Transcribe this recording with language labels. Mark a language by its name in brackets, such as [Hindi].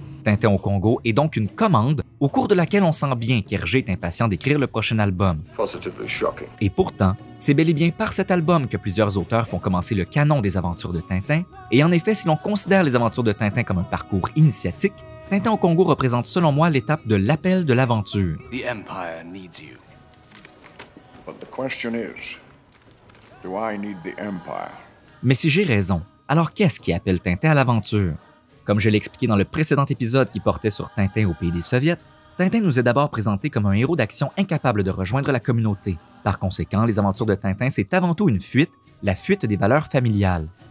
[French] Tintin au Congo est donc une commande au cours de laquelle on sent bien qu'Hergé est impatient d'écrire le prochain album. [English] Positively shocking. [French] Et pourtant, c'est bel et bien par cet album que plusieurs auteurs font commencer le canon des aventures de Tintin, et en effet, si l'on considère les aventures de Tintin comme un parcours initiatique, Tintin au Congo représente selon moi l'étape de l'appel de l'aventure. [English] The Empire needs you. But the question is, do I need the Empire? [French] Mais si j'ai raison, alors qu'est-ce qui appelle Tintin à l'aventure? Comme je l'ai expliqué dans le précédent épisode qui portait sur Tintin au pays des Soviets, Tintin nous est d'abord présenté comme un héros d'action incapable de rejoindre la communauté. Par conséquent, les aventures de Tintin, c'est avant tout une fuite, la fuite des valeurs familiales.